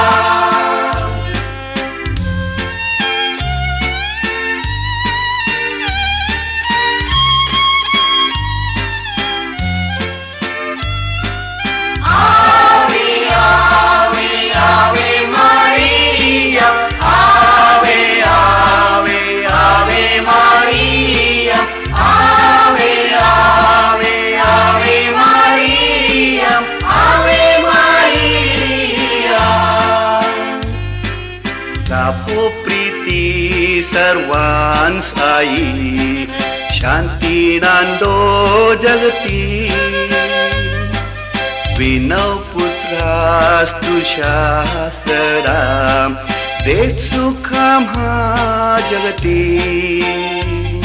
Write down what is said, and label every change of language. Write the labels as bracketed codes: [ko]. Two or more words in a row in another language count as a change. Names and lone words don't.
[la] Ave Ave Ave Maria, Ave Ave Ave Maria, Ave Ave Ave Maria, Ave Maria. [mr] लाभो प्रीती सर्वांस आई शांती नांदो जगती. विनव पुत्रास तुझ्या सदा देत सुख आम्हा जगती.